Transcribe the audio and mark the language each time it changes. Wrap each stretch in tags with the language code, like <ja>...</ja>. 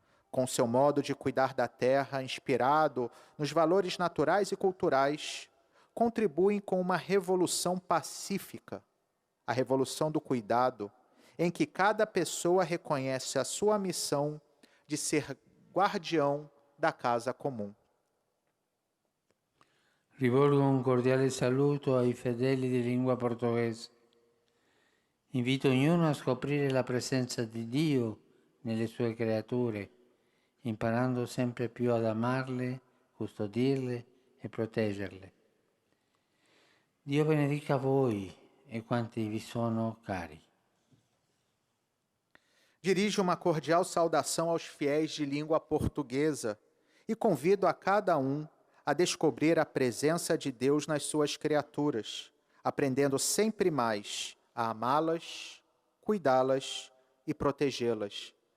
<pt>Com seu modo de cuidar da terra, inspirado nos valores naturais e culturais, contribuem com uma revolução pacífica, a revolução do cuidado, em que cada pessoa reconhece a sua missão de ser guardião da casa comum.</pt> <it>Rivolgo un cordiale saluto ai fedeli di lingua portoghese. Invito ognuno a scoprire la presenza di Dio nelle sue creature, imparando sempre più ad amarle, custodirle e proteggerle. Dio benedica voi e quanti vi sono cari.</it> <pt>Dirijo uma cordial saudação aos fiéis de língua portuguesa e convido a cada um a descobrir a presença de Deus nas suas criaturas, aprendendo sempre mais a amá-las, cuidá-las e protegê-las.</pt>